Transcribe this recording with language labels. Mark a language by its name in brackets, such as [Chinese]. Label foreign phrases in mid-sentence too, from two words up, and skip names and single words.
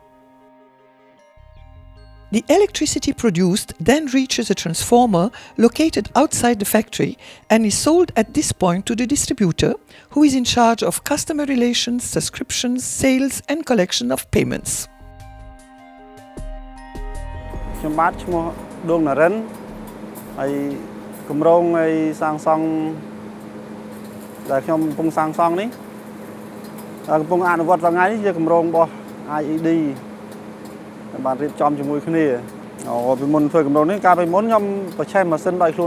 [English] The electricity produced then reaches a transformer located outside the factory and is sold at this point to the distributor, who is in charge of customer relations, subscriptions, sales and collection of payments. [Khmer] ខ្ញុំបាទឈ្មោះដួងនរិនហើយគម្រោងឲ្យសាងសង់ដែលខ្ញុំកំពុងសាងសង់នេះកំពុងអនុវត្តថ្ងៃនេះជាគម្រោង របស់ IED បានរៀបចំជាមួយគ្នាពីមុនធ្វើគម្រោងនេះកាលពីមុនខ្ញុំប្រឆេះម៉ាស៊ីនដោយខ្លួន